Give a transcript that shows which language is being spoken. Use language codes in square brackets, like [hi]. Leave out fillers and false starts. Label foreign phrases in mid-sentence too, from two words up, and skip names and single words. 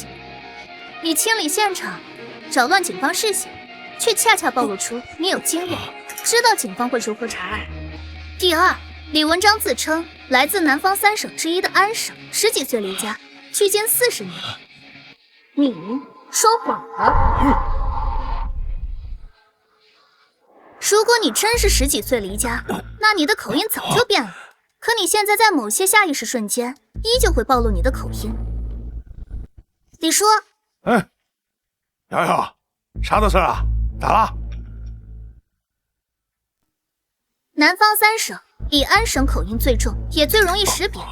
[zh] 你清理現場擾亂警方視線，卻恰恰暴露出你有經驗，知道警方會如何查案。第二，李文章自稱來自南方3省之一的安省，10幾歲離家，距今40年。你說謊了。如果你真是10幾歲離家，那你的口音早就變了。可你現在在某些下意識瞬間，依舊會暴露你的口音。李叔，瑶瑶，啥的事啊？咋了？南方3省以安省口音最重，也最容易識別。